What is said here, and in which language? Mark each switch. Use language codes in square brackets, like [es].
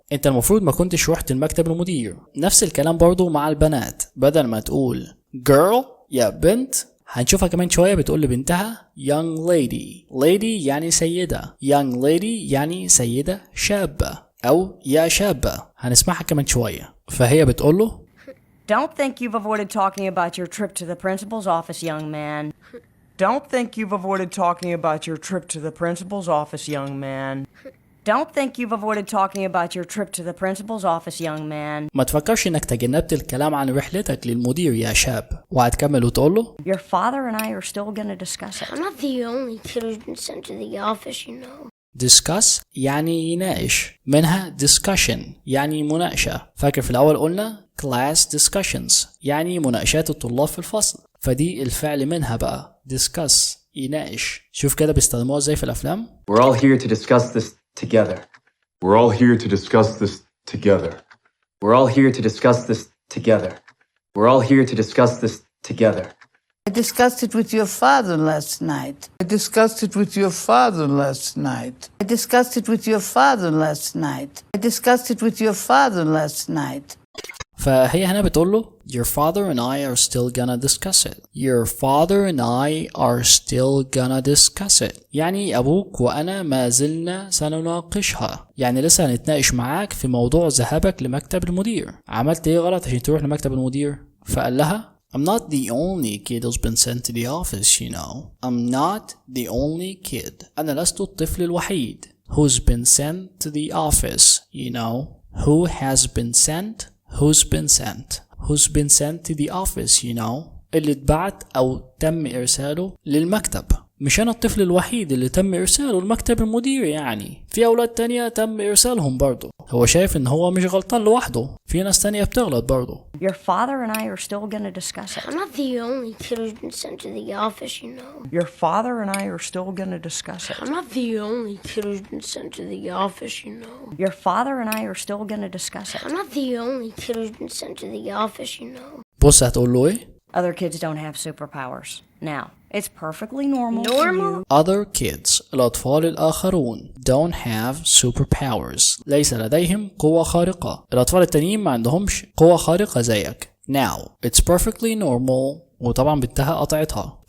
[ar] انت المفروض ما كنتش رحت المكتب المدير. نفس الكلام برضو مع البنات، بدل ما تقول girl يا بنت، هنشوفها كمان شوية بتقول لبنتها [en] young lady. [ar] lady يعني سيدة، young lady يعني سيدة شابة أو يا شابة، هنسمعها كمان شوية. فهي بتقول له [en] Don't think you've avoided talking about your trip to the principal's office, young man. Don't think you've avoided talking about your trip to the principal's office, young man. Don't think you've avoided talking about your trip to the principal's office, young man. [ar] ما تفكرش انك تجنبت الكلام عن رحلتك للمدير يا شاب. وهتكمل وتقول له [en] Your father and I are still gonna discuss it. I'm not the only kid who's been sent to the office, you know. [ar] discuss يعني يناقش، منها discussion يعني مناقشة. فاكر في الأول قلنا [en] class discussions [ar] يعني مناقشات الطلاب في الفصل، فدي الفعل منها بقى discuss يناقش. شوف كده بيستخدموها ازاي في الأفلام. [en] We're all here to discuss this together. We're all here to discuss this together. We're all here to discuss this together. We're all here to discuss this together. I discussed it with your father last night. I discussed it with your father last night. I discussed it with your father last night. I discussed it with your father last night. [ar] فهي هنا بتقول له [en] Your father and I are still gonna discuss it. Your father and I are still gonna discuss it. [ar] يعني أبوك وأنا ما زلنا سنناقشها، يعني لسه هنتناقش معاك في موضوع ذهابك لمكتب المدير. عملت إيه غلط عشان تروح لمكتب المدير؟ فقال لها [en] I'm not the only kid who's been sent to the office, you know. I'm not the only kid. [ar] أنا لست الطفل الوحيد. [en] Who's been sent to the office, you know. Who has been sent? Who's been sent? Who's been sent to the office, you know. [ar] اللي اتبعت أو تم إرساله للمكتب. مش أنا الطفل الوحيد اللي تم إرساله لمكتب المدير، يعني في أولاد تانية تم إرسالهم برضو. هو شايف إن هو مش غلطان لوحده، في ناس تانية بتغلط برضو. [en] Your father and I are still gonna discuss it. I'm not the only kid who's been sent to the office, you know. Your father and I are still gonna discuss it. I'm not the only kid who's been sent to the office, you know. Your father and I are still gonna discuss it. I'm not the only kid who's been sent to the office, you know. [ar] بص هتقول له إيه؟ [en] Other kids don't have superpowers. Now, it's perfectly normal. Normal? Other kids [ar] الأطفال الآخرون [en] don't have superpowers [ar] ليس لديهم قوة خارقة. الأطفال التانيين ما عندهمش قوة خارقة زيك. [en] Now, it's perfectly normal [ar] وطبعا بنتها قطعتها.